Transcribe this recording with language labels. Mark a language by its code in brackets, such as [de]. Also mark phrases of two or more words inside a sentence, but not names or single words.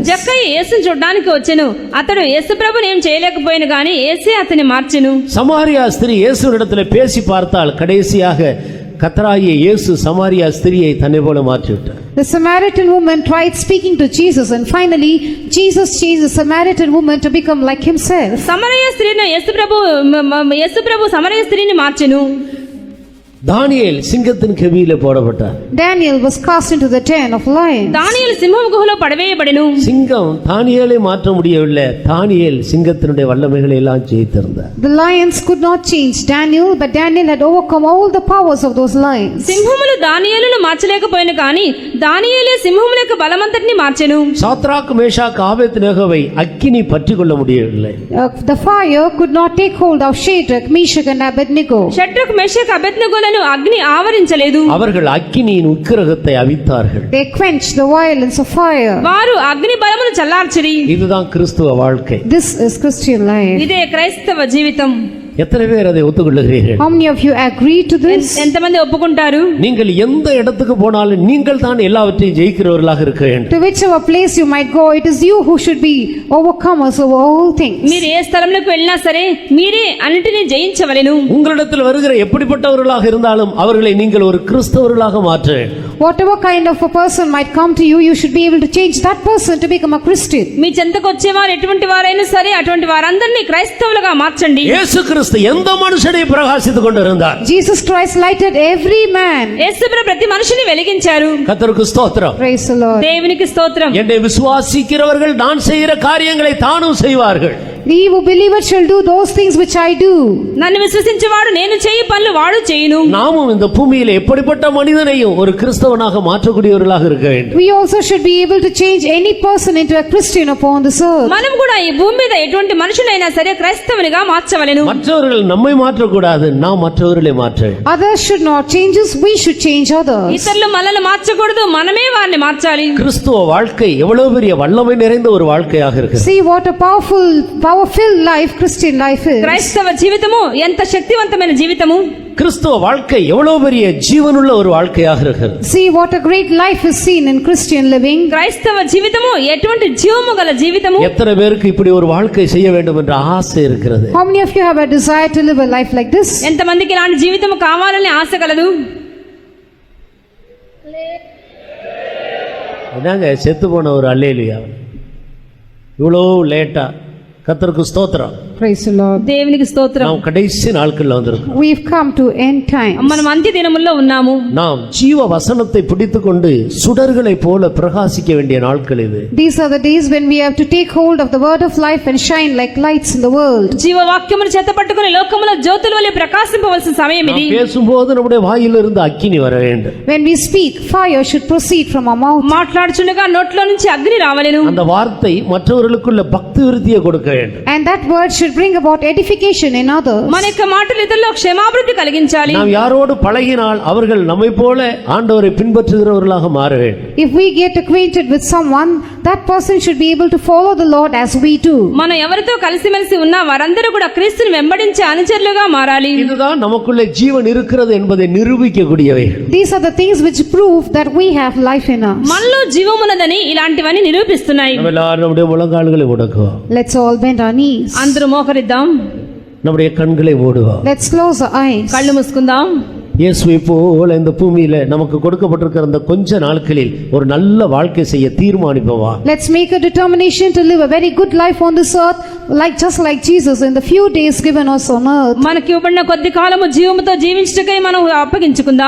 [te] జక్కయ్య యేసుని చూడడానికి వచ్చెను. అతడు యేసు ప్రభుని ఏం చేయలేకపోయిన కానీ యేసే అతన్ని మార్చెను. [ta] சமாரியா ஸ்திரீ இயேசுவிடத்தில் பேசி பார்த்தால் கடைசியாக கர்த்தராகிய இயேசு சமாரியா ஸ்திரியை தன்னை போல மாற்றி விட்டார். [en] The Samaritan woman tried speaking to Jesus, and finally Jesus changed the Samaritan woman to become like himself. [te] సమరయ స్త్రీని యేసు ప్రభు సమరయ స్త్రీని మార్చెను. [ta] தானியேல் சிங்கத்தின் கெபியிலே போடப்பட்டார். [en] Daniel was cast into the den of lions. [te] దానియేలు సింహం గుహలో పడవేయబడెను. [ta] சிங்கம் தானியேலை மாற்ற முடியவில்லை. தானியேல் சிங்கத்தினுடைய வல்லமைகளை எல்லாம் ஜெயித்திருந்தார். [en] The lions could not change Daniel, but Daniel had overcome all the powers of those lions. [te] సింహములు దానియేలును మార్చలేకపోయిన కానీ దానియేలే సింహముల యొక్క బలమంతటిని మార్చెను. [ta] சாத்ராக் மேஷாக் ஆபேத்நேகோவை அக்கினி பற்றிக்கொள்ள முடியவில்லை. [en] The fire could not take hold of Shadrach, Meshach and Abednego. [te] షడ్రక్ మేషక్ అబేద్నెగోలను అగ్ని ఆవరించలేదు. [ta] அவர்கள் அக்கினியின் உக்கிரகத்தை அவித்தார்கள். [en] They quenched the violence of fire. [te] వారు అగ్ని బలమును చల్లార్చిరి. [ta] இதுதான் கிறிஸ்துவ வாழ்க்கை. [en] This is Christian life. [te] ఇదే క్రైస్తవ జీవితం. [ta] எத்தனை பேர் அதை ஒத்துக்கொள்ளுகிறீர்கள்? [en] How many of you agree to this? [te] ఎంతమంది ఒప్పుకుంటారు? [ta] நீங்கள் எந்த இடத்துக்கு போனாலும் நீங்கள் தான் எல்லாவற்றையும் ஜெயிக்கிறவர்களாக இருக்க வேண்டும். [en] To whichever place you might go, it is you who should be overcomers over all things. [te] మీరు ఏ స్థలంలోకి వెళ్ళినా సరే మీరే అన్నిటినీ జయించవలెను. [ta] உங்களிடத்தில் வருகிற எப்படிப்பட்டவர்களாக இருந்தாலும் அவர்களை நீங்கள் ஒரு கிறிஸ்தவர்களாக மாற்ற வேண்டும். [en] Whatever kind of a person might come to you, you should be able to change that person to become a Christian. [te] మీ చెంతకు వచ్చేవారు ఎటువంటి వారైనా సరే అటువంటి వారందరినీ క్రైస్తవులుగా మార్చండి. [ta] இயேசு கிறிஸ்து எந்த மனுஷனையும் பிரகாசித்துக் கொண்டிருந்தார். [en] Jesus Christ lighted every man. [te] యేసు ప్రభు ప్రతి మనిషిని వెలిగించారు. [ta] கர்த்தருக்கு ஸ்தோத்திரம். [en] Praise the Lord. [te] దేవునికి స్తోత్రం. [ta] என்னை விசுவாசிக்கிறவர்கள் நான் செய்கிற காரியங்களை தானும் செய்வார்கள். [en] He who believeth shall do those things which I do. [te] నన్ను విశ్వసించేవాడు నేను చేయి పనులు వాడు చేయును. [ta] நாமும் இந்த பூமியில எப்படிப்பட்ட மனிதனையும் ஒரு கிறிஸ்தவனாக மாற்றக்கூடியவர்களாக இருக்க வேண்டும். [en] We also should be able to change any person into a Christian upon this earth. [te] మనం కూడా ఈ భూమి మీద ఎటువంటి మనుషులైనా సరే క్రైస్తవునిగా మార్చవలెను. [ta] மற்றவர்கள் நம்மை மாற்றக்கூடாது, நாம் மற்றவர்களை மாற்ற வேண்டும். [en] Others should not change us, we should change others. [te] ఇతరులు మనల్ని మార్చకూడదు, మనమే వారిని మార్చాలి. [ta] கிறிஸ்துவ வாழ்க்கை எவ்வளவு பெரிய வல்லமை நிறைந்த ஒரு வாழ்க்கையாக இருக்கு. [en] See what a power-filled life Christian life is. [te] క్రైస్తవ జీవితము ఎంత శక్తివంతమైన జీవితము. [ta] கிறிஸ்துவ வாழ்க்கை எவ்வளவு பெரிய ஜீவனுள்ள ஒரு வாழ்க்கையாக இருக்கிறது. [en] See what a great life is seen in Christian living. [te] క్రైస్తవ జీవితము ఎటువంటి జీవము గల జీవితము. [ta] எத்தனை பேருக்கு இப்படி ஒரு வாழ்க்கை செய்ய வேண்டும் என்ற ஆசை இருக்கிறது? [en] How many of you have a desire to live a life like this? [te] ఎంతమందికి ఇలాంటి జీవితము కావాలని ఆశ కలదు? [ta] என்னங்க செத்து போன ஒரு அல்லேலூயா, இவ்வளோ லேட்டா. கர்த்தருக்கு ஸ்தோத்திரம். [en] Praise the Lord. [te] దేవునికి స్తోత్రం. [ta] நாம் கடைசி நாட்கள்ல வந்திருக்கோம். [en] We've come to end times. [te] మనం అంత్య దినముల్లో ఉన్నాము. [ta] நாம் ஜீவ வசனத்தை பிடித்துக்கொண்டு சுடர்களை போல பிரகாசிக்க வேண்டிய நாட்கள் இது. [en] These are the days when we have to take hold of the word of life and shine like lights in the world. [te] జీవవాక్యమును చేత పట్టుకొని లోకములో జ్యోతుల వలె ప్రకాశింపవలసిన సమయం ఇది. [ta] நாம் பேசும்போது நம்முடைய வாயிலிருந்து அக்கினி வர வேண்டும். [en] When we speak, fire should proceed from our mouth. [te] మాట్లాడుచుండగా నోట్లో నుంచి అగ్ని రావలెను. [ta] அந்த வார்த்தை மற்றவர்களுக்குள்ள பக்தி விருத்தியை கொடுக்க வேண்டும். [en] And that word should bring about edification in others. [te] మన యొక్క మాటలు ఇతరుల్లో క్షేమాభివృద్ధి కలిగించాలి. [ta] நாம் யாரோடு பழகினால் அவர்கள் நம்மை போல ஆண்டவரை பின்பற்றுகிறவர்களாக மாற வேண்டும். [en] If we get acquainted with someone, that person should be able to follow the Lord as we do. [te] మనం ఎవరితో కలిసిమెలిసి ఉన్నా వారందరూ కూడా క్రీస్తుని వెంబడించే అనుచరులుగా మారాలి. [ta] இதுதான் நமக்குள்ளே ஜீவன் இருக்கிறது என்பதை நிரூபிக்கக்கூடியவை. [en] These are the things which prove that we have life in us. [te] మనలో జీవమున్నదని ఇలాంటివన్నీ నిరూపిస్తున్నాయి. [ta] நம்ம எல்லாரும் நம்முடைய முழங்கால்களை முடக்குவோம். [en] Let's all bend our knees. [te] అందరూ మోకరిద్దాం. [ta] நம்முடைய கண்களை மூடுவோம். [en] Let's close our eyes. [te] కళ్ళు మూసుకుందాం. [ta] இயேசுவை போல இந்த பூமியில நமக்கு கொடுக்கப்பட்டிருக்கிற அந்த கொஞ்ச நாட்களில் ஒரு நல்ல வாழ்க்கை செய்ய தீர்மானிப்போமா? [en] Let's make a determination to live a very good life on this earth, just like Jesus in the few days given us on earth. [te] మనకి ఇవ్వబడిన కొద్ది కాలము జీవముతో జీవించటకై మనం అప్పగించుకుందాం.